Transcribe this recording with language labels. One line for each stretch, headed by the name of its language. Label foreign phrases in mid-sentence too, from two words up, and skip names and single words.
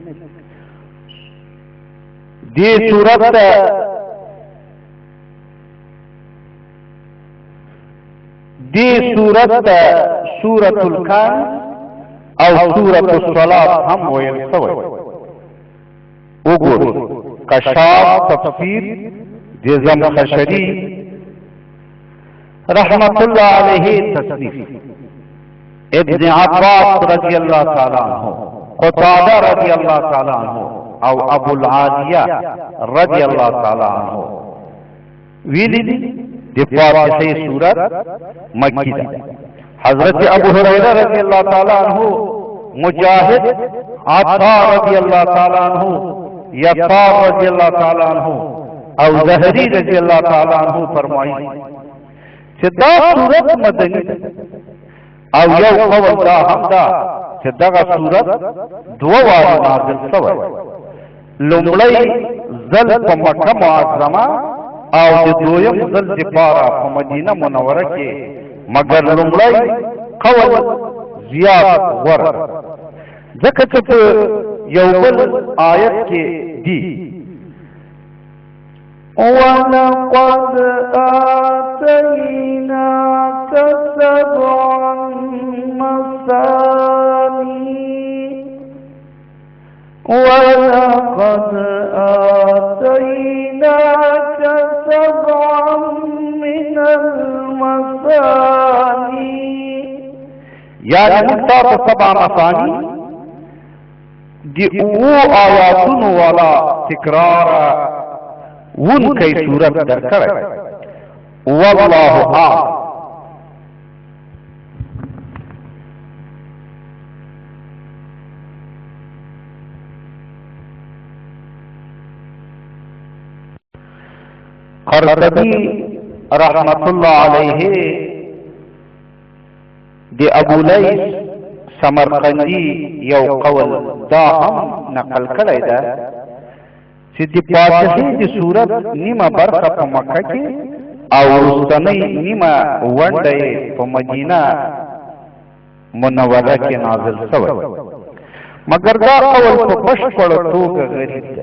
Pashto: دې صورت ته سورة الکهف او سورة الصلاة هم ویل شوی. وګورئ کشاف تفسیر د زمخشری
Arabic: رحمت الله علیه
Pashto: تصنیف. ابن عباس
Arabic: رضی اللہ تعالی عنہ،
Pashto: قتادہ
Arabic: رضی اللہ تعالی عنہ
Pashto: او ابو العالیہ
Arabic: رضی اللہ تعالی عنہ
Pashto: ویلی دی د فاتحه سورت مکی ده. حضرت ابو هريره
Arabic: رضی اللہ تعالی عنہ،
Pashto: مجاہد، عطا
Arabic: رضی اللہ تعالی عنہ،
Pashto: یسار
Arabic: رضی اللہ تعالی عنہ
Pashto: او زہری
Arabic: رضی اللہ تعالی عنہ
Pashto: فرمائی چې دا سورت مدنی ده. او یو قول دا هم دا چې دغه صورت دوه واره نازل شوی، لومړی ځل په مکه معظمه او د دویم ځل دپاره په مدینه منوره کې، مګر لومړی قول زیات غوره، ځکه چې په یو بل آیت کې دي
Arabic: وَلَقَدْ آتَيْنَاكَ سَبْعًا مَثَانِي وَلَقَدْ آتَيْنَاكَ سَبْعًا مِنَ الْمَثَانِي،
Pashto: یعنی موږ تاسو
Arabic: سبع مثانی
Pashto: د اوو آیاتونو والا تکرار ون کئی صورت در کرے.
Arabic: واللہ اعلم.
Pashto: قرطبی
Arabic: رحمت اللہ علیہ
Pashto: دی ابو لیث سمرقندی یو قول دا هم نقل کړی ده چې د فاتحې د صورت نیمه برخه په مکه کې او وروستنۍ نیمه ونډه یې په مدینه منوره کې نازل شوی، مګر دا قول په بشپړه توګه غریب ده.